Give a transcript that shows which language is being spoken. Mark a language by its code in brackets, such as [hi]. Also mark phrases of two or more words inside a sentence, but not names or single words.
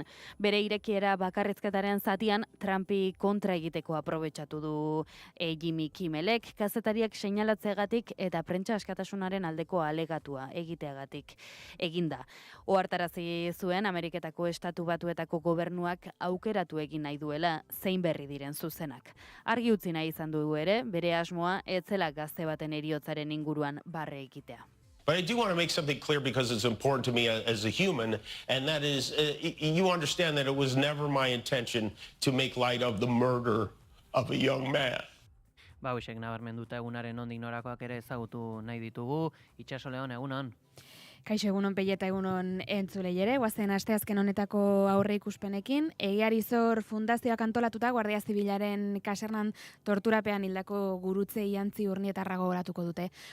[eu] Bere irekiera bakarrizketaren zatian Trumpi kontra egiteko aprobetxatu du Jimmy Kimmelek, kazetariak seinalatzeagatik eta prentsa askatasunaren aldeko alegatua egiteagatik eginda. Ohartarazi zuen Ameriketako Estatu Batuetako gobernuak aukeratu egin nahi duela zein berri diren zuzenak. Argi utzi nahi izan du ere, bere asmoa ez zela gazte baten heriotzaren inguruan barre egitea. [en] But I do want to make something clear because it's important to me as a human, and that is, you understand that it was never my intention to make light of the murder of a young man. [eu] Hoxek nabarmenduta egunaren nondik norakoak ere ezagutu nahi ditugu. Itxaso Leon, egunon. Kaixo, egunon Peia eta egunon entzulei ere, guazen asteazken honetako aurre ikuspenekin. Egiarizor fundazioak antolatuta Guardia Zibilaren kasernan torturapean hildako gurutze iantzi urnietarra gogoratuko dute.